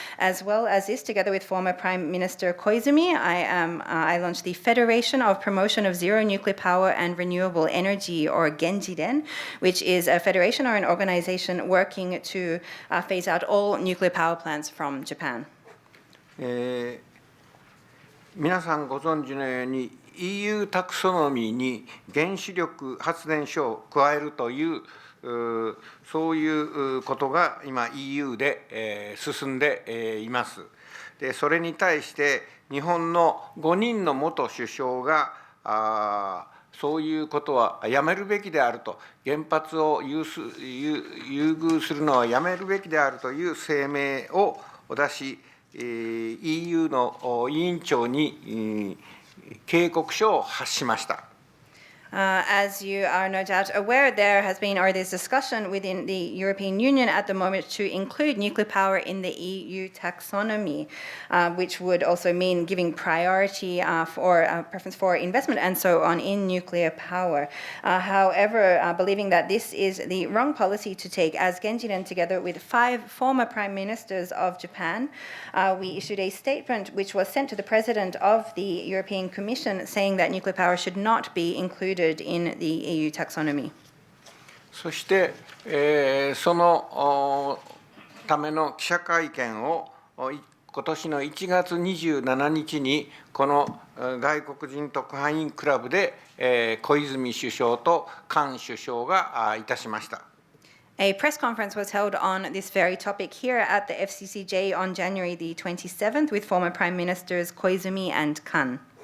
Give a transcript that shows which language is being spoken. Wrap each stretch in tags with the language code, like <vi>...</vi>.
<en>As well as this, together with former Prime Minister Koizumi, I launched the Federation of Promotion of Zero Nuclear Power and Renewable Energy, or Genjiden, which is a federation or an organization working to phase out all nuclear power plants from Japan.</en> <ja>皆さんご存知のように EU タクソノミーに原子力発電所を加えるというそういうことが今 EU で進んでいます。でそれに対して日本の5人の元首相がそういうことはやめるべきであると、原発を優遇するのはやめるべきであるという声明を出し、EU の委員長に警告書を発しました。</ja> <en>As you are no doubt aware, there has been, or there's discussion within the European Union at the moment to include nuclear power in the EU taxonomy, which would also mean giving priority for preference for investment and so on in nuclear power. However, believing that this is the wrong policy to take, as Genjiden, together with 5 former prime ministers of Japan, we issued a statement which was sent to the president of the European Commission saying that nuclear power should not be included in the EU taxonomy.</en> <ja>そして、そのための記者会見を今年の1月27日にこの外国人特派員クラブで小泉首相と菅首相がいたしました。</ja> <en>A press conference was held on this very topic here at the FCCJ on January the 27th with former Prime Ministers Koizumi and Kan.</en>